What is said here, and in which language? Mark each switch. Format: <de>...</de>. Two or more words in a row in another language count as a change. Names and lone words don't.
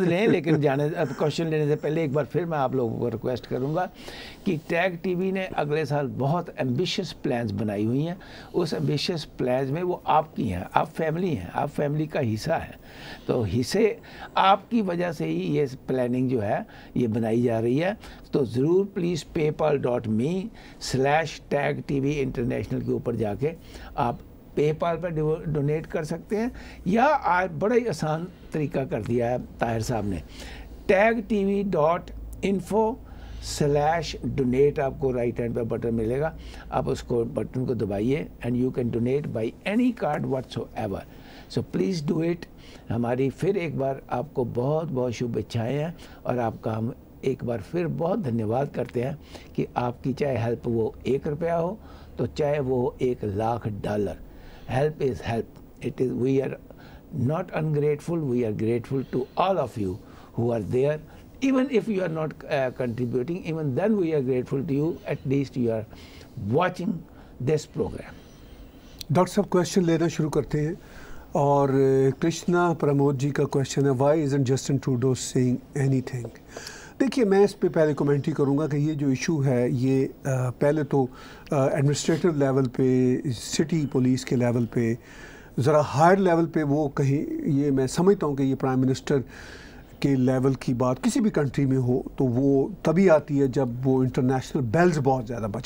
<hi>लें, लेकिन क्वेश्चन लेने से पहले एक बार फिर मैं आप लोगों को रिक्वेस्ट करूंगा कि टैग टीवी ने अगले साल बहुत</hi> <en>ambitious plans</en> <hi>बनाई हुई हैं। उस</hi> <en>ambitious plans</en> <hi>में वो आपकी हैं, आप फैमिली हैं, आप फैमिली का हिस्सा है। तो हिस्से आपकी वजह से ही ये प्लानिंग जो है ये बनाई जा रही है। तो ज़रूर प्लीज़ paypal.me/tagtv international के ऊपर जाके आप पेपाल पर डोनेट कर सकते हैं, या आज बड़ा ही आसान तरीका कर दिया है ताहिर साहब ने। tagtv.info/donate आपको</hi> <en>right hand</en> <hi>पर बटन मिलेगा, आप उसको बटन को दबाइए</hi> <en>and you can donate by any card whatsoever. So please do it.</en> <hi>हमारी फिर एक बार आपको बहुत बहुत शुभेच्छाएँ हैं, और आपका हम एक बार फिर बहुत धन्यवाद करते हैं कि आपकी चाहे हेल्प वो ₹1 हो तो चाहे वो $1,00,000।</hi> <en>Help is help. We are not ungrateful. We are grateful to all of you who are there. Even if you are not contributing, even then we are grateful to you. At least you are watching this program.</en> <hi>डॉक्टर साहब, क्वेश्चन लेना शुरू करते हैं, और कृष्णा प्रमोद जी का क्वेश्चन है,</hi> <en>Why isn't Justin Trudeau saying anything?</en> <hi>देखिए, मैं इस पे पहले कमेंट ही करूँगा कि ये जो इशू है ये पहले तो</hi> <en>administrative level</en> <hi>पे,</hi> <en>city police</en> <hi>के लेवल पे, ज़रा</hi> <en>higher level</en> <hi>पे वो कहीं, ये मैं समझता हूँ कि ये</hi> <en>prime minister</en> <hi>के लेवल की बात किसी भी कंट्री में हो तो वो तभी आती है जब वो</hi> <en>international bells</en> <hi>बहुत ज़्यादा बचें।</hi>